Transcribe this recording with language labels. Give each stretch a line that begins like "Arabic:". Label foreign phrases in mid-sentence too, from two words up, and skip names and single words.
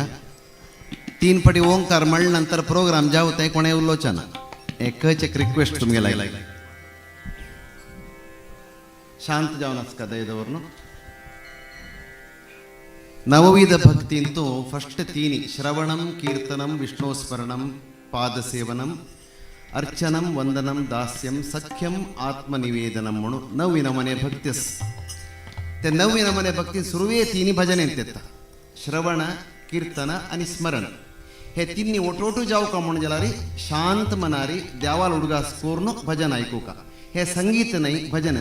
Konkani: 3 पटी ओंकार म्हणल्या नंतर प्रोग्राम जावं ते कोणा उलोचना एकच एक रिक्वेस्ट तुमगे लागली शांत जावन आसका दयेदवरनो. नवविध भक्तींतू फस्ट 3
Sanskrit: श्रवणम कीर्तनम विष्णुस्मरणम पादसेवनम अर्चनम वंदनम दास्यम सख्यम आत्मनिवेदनम
Konkani: म्हणून 9 नमने भक्ती. ते 9 नमने भक्ती सुरुवे 3 भजन येतात. श्रवण कीर्तन आणि स्मरण हे 3 ओटोटू जाऊ का म्हणून जाल्यार शांत मनारी देवाला उडगास करून भजन ऐकू का. हे संगीत नाही भजन.